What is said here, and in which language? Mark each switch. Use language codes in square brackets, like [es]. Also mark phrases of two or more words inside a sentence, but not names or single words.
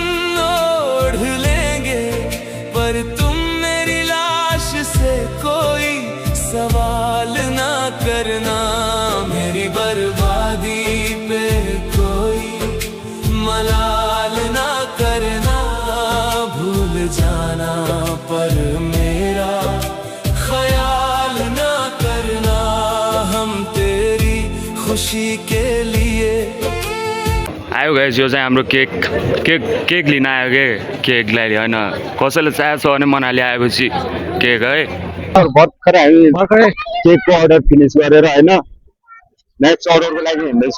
[hi] ओढ़ लेंगे पर तुम मेरी लाश से कोई सवाल ना करना मेरी बर्बादी पे कोई मलाल ना करना भूल जाना पर मेरा ख्याल ना करना हम तेरी खुशी के लिए [ne] आयो गाइस यो चाहिँ हाम्रो केक लिन आयो केकलाई होइन कसैले चाहेको छ भने मनाली आएपछि केक है भर्खरै केकको अर्डर फिनिस गरेर होइन [en] next orderको [ne] लागि हिँड्दैछु